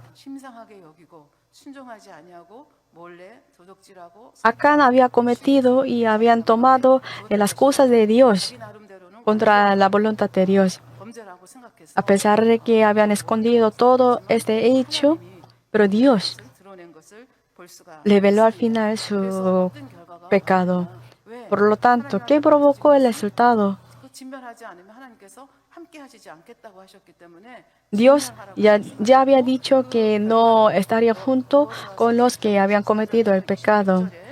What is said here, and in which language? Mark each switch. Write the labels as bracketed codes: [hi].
[ko] 심상하게 여기고 순종하지 아니하고 몰래 도적질하고 [es] Acán había cometido y habían tomado las cosas de Dios [ko] 자기 나름대로는 [es] contra la voluntad de Dios. [ko] 범죄라고 생각해서 [es] A pesar de que habían escondido todo este hecho, pero Dios [ko] 드러낸 것을 볼 수가 [es] reveló al final su [ko] 어떤 결과가 [es] pecado. [ko] 왜 [es] Por lo tanto, ¿qué provocó el resultado? [ko] 그 진멸하지 않으면 하나님께서 함께 하시지 않겠다고 하셨기 때문에 [es] Dios ya había dicho que no estaría junto con los que habían cometido el pecado.